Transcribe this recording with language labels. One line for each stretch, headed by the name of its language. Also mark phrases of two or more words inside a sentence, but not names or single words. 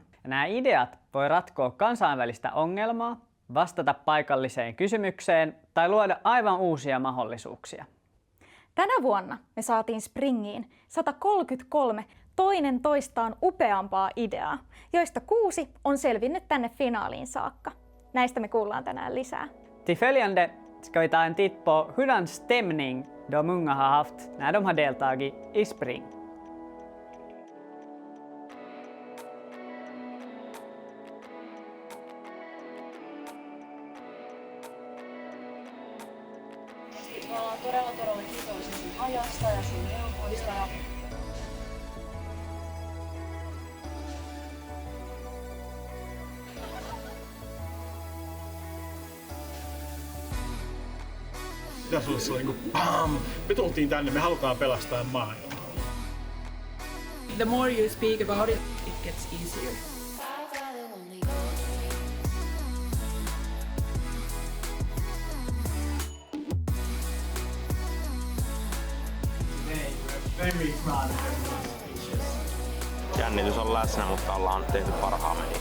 Finnish: Ja nämä ideat voi ratkoa kansainvälistä ongelmaa, vastata paikalliseen kysymykseen tai luoda aivan uusia mahdollisuuksia. Tänä vuonna me saatiin Springiin 133 toinen toistaan upeampaa ideaa, joista 6 on selvinnyt tänne finaaliin saakka. Näistä me kuullaan tänään lisää.
Swedish: Till följande ska vi ta en titt på hurdan stämning de unga har haft när de har deltagit i Spring.
Finnish: Me ollaan todella kiitollisia sun ajasta ja sun neuvoista. Pitäis olla sellainen kuin BAM! Me tultiin tänne, me halutaan pelastaa maailmaa.
English: The more you speak about it, it gets easier.
Finnish: Jännitys on läsnä, mutta ollaan tehty parhaamme.